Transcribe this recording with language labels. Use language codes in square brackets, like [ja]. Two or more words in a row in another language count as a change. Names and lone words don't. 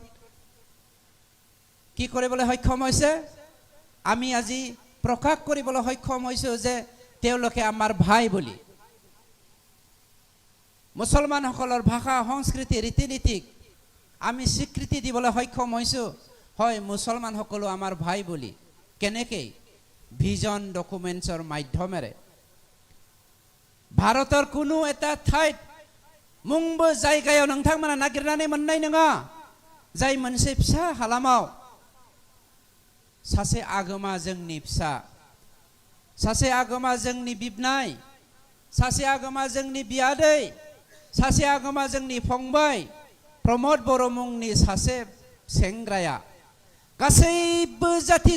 [as] কি কৰিবলৈ সক্ষম হৈছে আমি আজি প্ৰকাশ কৰিবলৈ সক্ষম হৈছো যে তেওঁলোকে আমাৰ ভাই বুলি মুছলমানসকলৰ ভাষা সংস্কৃতি ৰীতি নীতিক আমি স্বীকৃতি দিবলৈ সক্ষম হৈছো হয় মুছলমানসকলো আমাৰ ভাই বুলি কেনেকৈ [en] vision documents [as] মাধ্যমেৰে ভাৰতৰ কোনো এটা ঠাইত [brx] মুংबो जायगायाव नोंथांमोना नागिरनानै मोननाय नङा जाय मोनसे फिसा हालामाव सासे आगोमा जोंनि फिसा सासे आगोमा जोंनि बिबनाय सासे आगोमा जोंनि बियादै सासे आगोमा जोंनि फंबाय प्रमद बर' मुंनि सासे सेंग्राया गासैबो जाति